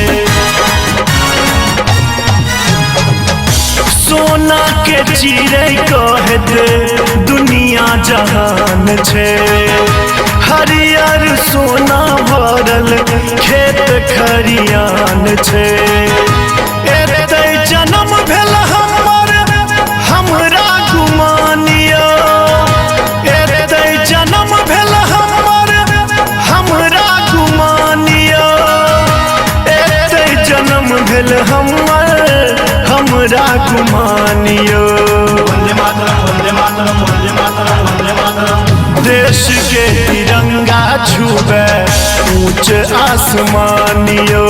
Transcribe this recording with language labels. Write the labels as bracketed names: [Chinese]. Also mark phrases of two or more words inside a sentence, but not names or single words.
[Maithili] सोना के चिड़ै कहत दुनिया जहान छे हरियर सोना भरल खेत खरियान छे एते जन्म भेल हमर हमरा गुमानियो एते जन्म भेल हमर हमरा गुमानियो एते जन्म भेल हमर हमरा गुमानियो [Sanskrit] वंदे मातरम वंदे मातरम वंदे मातरम वंदे मातरम [Maithili] देश के तिरंगा छुबे ऊंच आसमानियो